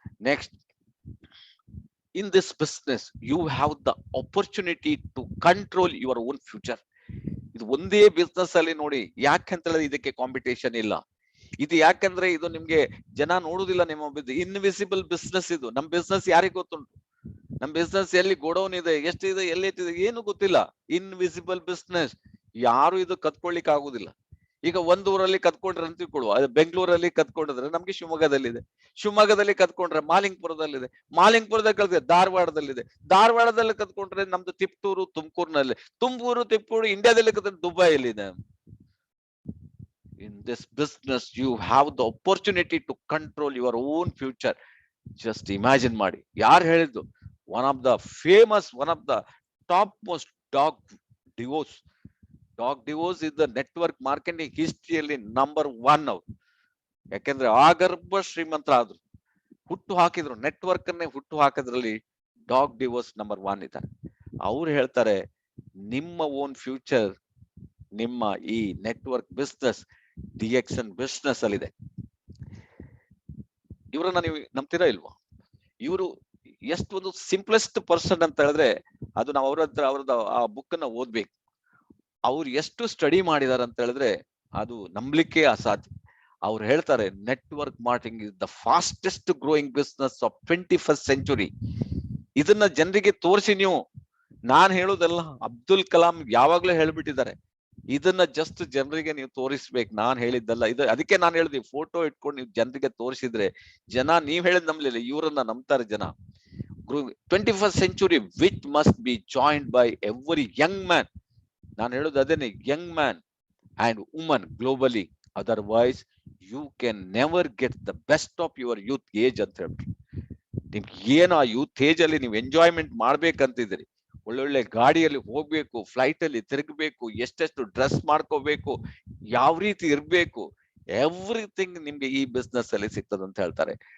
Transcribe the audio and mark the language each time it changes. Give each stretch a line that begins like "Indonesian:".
English: Next, in this business you have the opportunity to control your own future.
Kannada: ಇದು ಒಂದೇ business ಅಲ್ಲಿ ನೋಡಿ, ಯಾಕಂತ ಹೇಳಿದ್ರೆ ಇದಕ್ಕೆ ಕಾಂಪಿಟೇಷನ್ ಇಲ್ಲ. ಇದು ಯಾಕಂದ್ರೆ ಇದು ನಿಮ್ಗೆ ಜನ ನೋಡುದಿಲ್ಲ. ನಿಮ್ಮ ಇನ್ವಿಸಿಬಲ್ ಬಿಸ್ನೆಸ್ ಇದು. ನಮ್ ಬಿಸ್ನೆಸ್ ಯಾರಿಗ್ ಗೊತ್ತುಂಟು? ನಮ್ ಬಿಸ್ನೆಸ್ ಎಲ್ಲಿ ಗೋಡೌನ್ ಇದೆ, ಎಷ್ಟಿದೆ, ಎಲ್ಲಿ ಎತ್ತಿದೆ, ಏನು ಗೊತ್ತಿಲ್ಲ. Invisible business. ಯಾರು ಇದು ಕತ್ಕೊಳ್ಳಿಕ್ ಆಗುದಿಲ್ಲ. ಈಗ ಒಂದ್ ಊರಲ್ಲಿ ಕತ್ಕೊಂಡ್ರೆ ಅಂತ ತಿಳ್ಕೊಳ್ಳುವ, ಬೆಂಗಳೂರಲ್ಲಿ ಕತ್ಕೊಂಡಿದ್ರೆ ನಮ್ಗೆ ಶಿವಮೊಗ್ಗದಲ್ಲಿದೆ, ಶಿವಮೊಗ್ಗದಲ್ಲಿ ಕತ್ಕೊಂಡ್ರೆ ಮಾಲಿಂಗ್ಪುರದಲ್ಲಿದೆ, ಮಾಲಿಂಗ್ಪುರದಲ್ಲಿ ಕಲ್ತಿದೆ ಧಾರವಾಡದಲ್ಲಿದೆ, ಧಾರವಾಡದಲ್ಲಿ ಕತ್ಕೊಂಡ್ರೆ ನಮ್ದು ತಿಪ್ಟೂರು ತುಮಕೂರಿನಲ್ಲಿ, ತಿಪ್ಟೂರು ಇಂಡಿಯಾದಲ್ಲಿ ಕತ್ಕೊಂಡ್ರೆ ದುಬೈಯಲ್ಲಿದೆ.
English: In this business you have the opportunity to control your own future. Just imagine ಮಾಡಿ.
Kannada: ಯಾರು ಹೇಳಿದ್ದು?
English: one of the top most Doug DeVos is the network marketing
Kannada: ಹಿಸ್ಟ್ರಿಯಲ್ಲಿ number 1 ಅವ್ರು. ಯಾಕೆಂದ್ರೆ ಆಗರ್ಭ ಶ್ರೀಮಂತರ ಆದ್ರು, ಹುಟ್ಟು ಹಾಕಿದ್ರು, ನೆಟ್ವರ್ಕ್ ಅನ್ನೇ ಹುಟ್ಟು ಹಾಕೋದ್ರಲ್ಲಿ ಡಾಗ್ ಡಿವೋಸ್ ನಂಬರ್ 1 ಇದ್ದಾರೆ. ಅವ್ರು ಹೇಳ್ತಾರೆ, ನಿಮ್ಮ ಓನ್ ಫ್ಯೂಚರ್ ನಿಮ್ಮ ಈ ನೆಟ್ವರ್ಕ್ ಬಿಸ್ನೆಸ್, DXN ಬಿಸ್ನೆಸ್ ಅಲ್ಲಿದೆ. ಇವ್ರನ್ನ ನೀವು ನಂಬ್ತೀರಾ ಇಲ್ವಾ? ಇವರು ಎಷ್ಟು ಒಂದು ಸಿಂಪ್ಲೆಸ್ಟ್ ಪರ್ಸನ್ ಅಂತ ಹೇಳಿದ್ರೆ ಅದು ನಾವು ಅವ್ರದ್ದು ಆ ಬುಕ್ ಅನ್ನ ಓದ್ಬೇಕು. ಅವ್ರು ಎಷ್ಟು ಸ್ಟಡಿ ಮಾಡಿದಾರೆ ಅಂತ ಹೇಳಿದ್ರೆ ಅದು ನಂಬಲಿಕ್ಕೆ ಅಸಾಧ್ಯ. ಅವ್ರು ಹೇಳ್ತಾರೆ,
English: Network marketing is the fastest growing business of 21st century.
Kannada: ಇದನ್ನ ಜನರಿಗೆ ತೋರಿಸಿ ನೀವು. ನಾನ್ ಹೇಳುದಲ್ಲ, ಅಬ್ದುಲ್ ಕಲಾಂ ಯಾವಾಗ್ಲೂ ಹೇಳ್ಬಿಟ್ಟಿದ್ದಾರೆ. ಇದನ್ನ ಜಸ್ಟ್ ಜನರಿಗೆ ನೀವು ತೋರಿಸ್ಬೇಕು, ನಾನ್ ಹೇಳಿದ್ದಲ್ಲ ಇದು. ಅದಕ್ಕೆ ನಾನು ಹೇಳಿದ್ವಿ, ಫೋಟೋ ಇಟ್ಕೊಂಡು ನೀವು ಜನರಿಗೆ ತೋರಿಸಿದ್ರೆ ಜನ ನೀವ್ ಹೇಳಿದ್ ನಂಬಲಿಲ್ಲ, ಇವರನ್ನ ನಂಬ್ತಾರೆ ಜನ.
English: 21st century which must be joined by every young man.
Kannada: ನಾನು ಹೇಳುದು ಅದೇನೆ,
English: young man and woman globally, otherwise you can never get the best of your youth age
Kannada: ಅಂತ ಹೇಳ್ಬಿಟ್ಟು. ನಿಮ್ಗೆ ಏನು ಆ ಯೂತ್ ಏಜ್ ಅಲ್ಲಿ ನೀವು ಎಂಜಾಯ್ಮೆಂಟ್ ಮಾಡ್ಬೇಕಂತಿದ್ರಿ, ಒಳ್ಳೊಳ್ಳೆ ಗಾಡಿಯಲ್ಲಿ ಹೋಗ್ಬೇಕು, ಫ್ಲೈಟ್ ಅಲ್ಲಿ ತಿರುಗಬೇಕು, ಎಷ್ಟೆಷ್ಟು ಡ್ರೆಸ್ ಮಾಡ್ಕೋಬೇಕು, ಯಾವ ರೀತಿ ಇರ್ಬೇಕು, ಎವ್ರಿಥಿಂಗ್ ನಿಮ್ಗೆ ಈ ಬಿಸ್ನೆಸ್ ಅಲ್ಲಿ ಸಿಗ್ತದೆ ಅಂತ ಹೇಳ್ತಾರೆ.